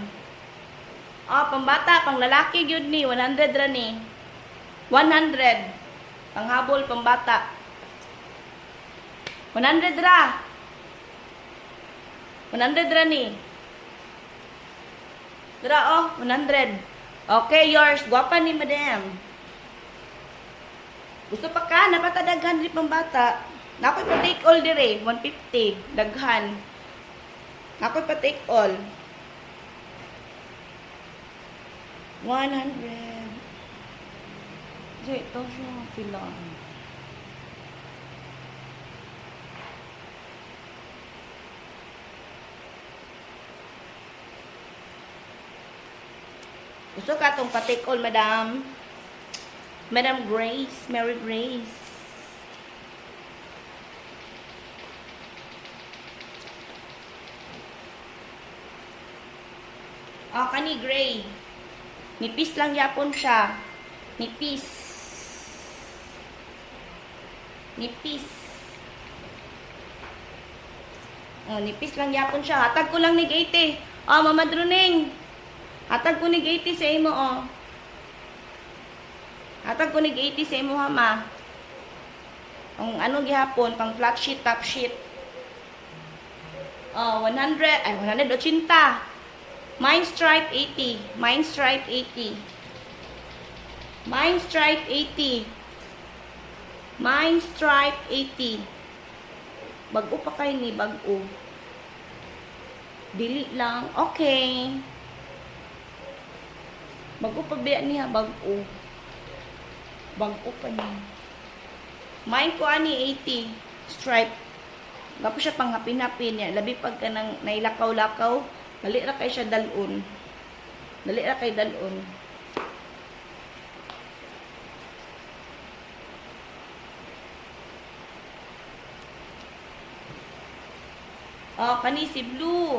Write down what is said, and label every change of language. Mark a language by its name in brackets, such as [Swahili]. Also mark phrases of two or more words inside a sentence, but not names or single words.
[Cebuano] Pambata. Pang lalaki gyud ni. 100 ra ni. 100. Panghabol, pambata. 100 ra. 100 ra ni. Dara 100. [English] Okay, yours. [Cebuano] Guwapa ni madam. Gusto pa ka? Napatadaghan rin pambata. Nakoy pa [English] take all [Cebuano] dire. 150. Daghan. Nakoy pa [English] take all. [Cebuano] 100. Ito siya. Filan. Gusto ka itong pa-take all, madam? Madam Grace. Mary Grace. Kani gray. Nipis lang yapon siya. Nipis. Nipis. Nipis lang yapon siya. Hatag ko lang ni 80. Mama Druning. Hatag ko ni 80 sa imo, Hatag ko ni 80 sa imo, ha, ma. Ang ano gihapon, pang [English] flat sheet, top sheet. [Cebuano] 100, 180. [English] Mine stripe 80. Mine stripe 80. Mine stripe 80. Mine stripe 80. [Cebuano] Bago pa kayo ni, bago. Dili lang. Okay. Bago pa biya niya, bago. Bago pa niya. Mine ko ani 80. Stripe. Gapo siya pang hapin-hapin niya. Labi pag ka nang nailakaw-lakaw, dali ra kay siya dalon. Dali ra kay dalon. Kani si blue.